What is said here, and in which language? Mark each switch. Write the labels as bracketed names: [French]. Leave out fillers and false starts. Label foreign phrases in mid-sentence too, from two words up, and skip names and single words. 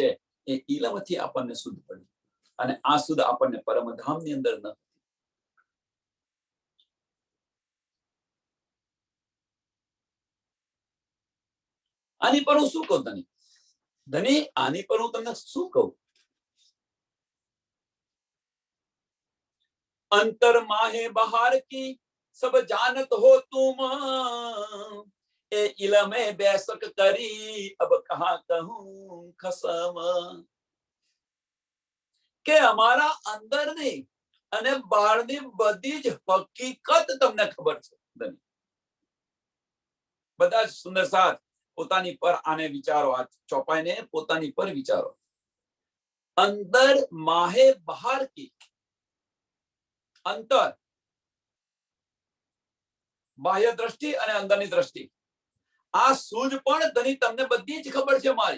[Gujarati] એ ઇલમથી આપણને શુદ્ધ પડી અને આ શુદ્ધ આપણને પરમધામની અંદર ન. આની પર હું શું કહું ધની, ધની આની પર હું તમને શું કહું. [Hindi] अंतर माहे बहार की सब जानत हो तुम, ए इलमे बैसक करी अब कहा कहूं खसम. [Gujarati] કે અમારા અંદરની અને બહારની બધી જ હકીકત તમને ખબર છે. બધા જ સુંદર સાથ પોતાની પર આને વિચારો, આ ચોપાઈને પોતાની પર વિચારો. [Hindi] अंदर माहे बहार की, [Gujarati] અંતર બાહ્ય દ્રષ્ટિ અને અંદરની દ્રષ્ટિ, આ સૂઝ પણ ધની તમને બધી જ ખબર છે મારી.